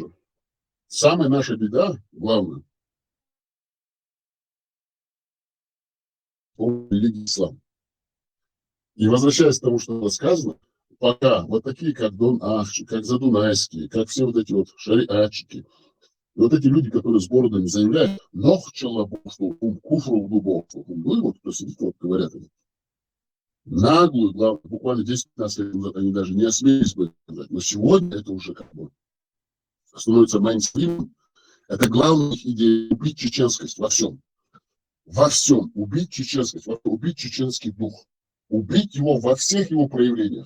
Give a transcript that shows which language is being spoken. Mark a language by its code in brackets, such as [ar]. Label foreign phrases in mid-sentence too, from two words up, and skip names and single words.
[ru] Самая наша беда, главное, религия ислам. И возвращаясь к тому, что было сказано, пока вот такие, как Дон Ахчи, как Задунайские, как все вот эти вот шариатчики, И вот эти люди, которые с бородами заявляют, нох челобокство, куфру глубокство, вот кто сидит, вот говорят они. Наглую, главное, буквально 10-15 лет назад они даже не осмелились бы сказать. Но сегодня это уже как бы становится мейнстримом. Это главная их идея – убить чеченскость во всем. Во всем. Убить чеченскость, убить чеченский дух. Убить его во всех его проявлениях.